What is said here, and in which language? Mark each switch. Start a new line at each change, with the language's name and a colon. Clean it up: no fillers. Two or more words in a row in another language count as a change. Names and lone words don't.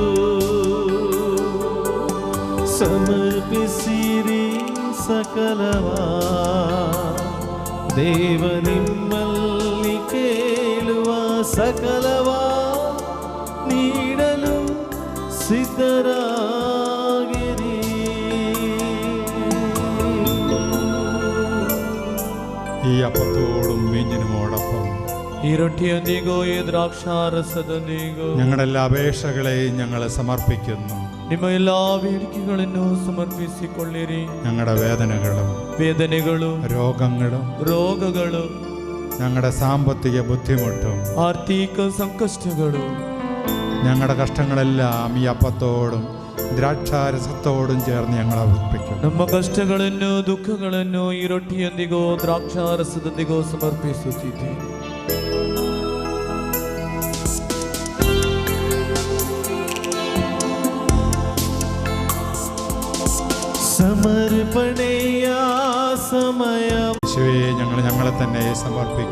Kannada: ಸಮರ್ಪಿಸಿರಿ ಸಕಲವಾ, ದೇವ ನಿಮ್ಮಲ್ಲಿ ಕೇಳುವ ಸಕಲವಾ ನೀಡಲು ಸಿದ್ಧರಾಗಿರಿ.
Malayalam: ഈ അപ്പത്തോടും വീഞ്ഞിനുമോടൊപ്പം
Kannada: ಈ ರೊಟ್ಟಿಯೊಂದಿಗೋ ಈ ದ್ರಾಕ್ಷಾರಸದೊಂದಿಗೋ
Malayalam: ഞങ്ങളുടെ എല്ലാ അപേക്ഷകളെയും ഞങ്ങൾ സമർപ്പിക്കുന്നു.
Kannada: ನಿಮ್ಮ ಎಲ್ಲಾ ಬೇಡಿಕೆಗಳನ್ನು ಸಮರ್ಪಿಸಿಕೊಳ್ಳಿರಿ.
Malayalam: ഞങ്ങളുടെ
Kannada: ವೇದನೆಗಳು,
Malayalam: രോഗങ്ങളും, ഞങ്ങളുടെ സാമ്പത്തിക ബുദ്ധിമുട്ടും,
Kannada: ಆರ್ಥಿಕ ಸಂಕಷ್ಟಗಳು,
Malayalam: ഞങ്ങളുടെ കഷ്ടങ്ങളെല്ലാം ഈ അപ്പത്തോടും ദ്രാക്ഷാരസത്തോടും ചേർന്ന് ഞങ്ങൾ അർപ്പിക്കുന്നു.
Kannada: ನಮ್ಮ ಕಷ್ಟಗಳನ್ನು, ದುಃಖಗಳನ್ನು ಈ ರೊಟ್ಟಿಯೊಂದಿಗೋ ದ್ರಾಕ್ಷಾರಸದೊಂದಿಗೋ ಸಮರ್ಪಿಸುತ್ತಿದ್ದೇವೆ. ಸಮರ್ಪಣೆಯ ಸಮಯ.
Malayalam: യേശുവേ, ഞങ്ങൾ ഞങ്ങളെ തന്നെ സമർപ്പിക്കുന്നു.